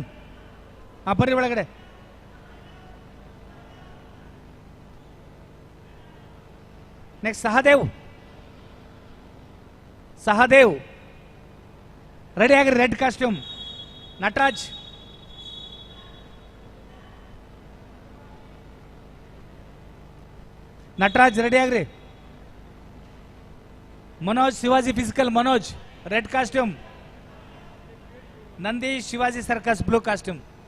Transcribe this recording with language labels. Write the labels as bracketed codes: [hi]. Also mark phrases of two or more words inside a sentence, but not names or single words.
[kn] ಹಾ ಬರ್ರಿ ಒಳಗಡೆ. ನೆಕ್ಸ್ಟ್ ಸಹದೇವ್. ಸಹದೇವ್ ರೆಡಿ ಆಗ್ರಿ, [en] red costume. [kn] ನಟರಾಜ್. ನಟರಾಜ್ ರೆಡಿ ಆಗ್ರಿ. [en] Manoj Shivaji physical Manoj red costume. Nandish Shivaji circus blue costume.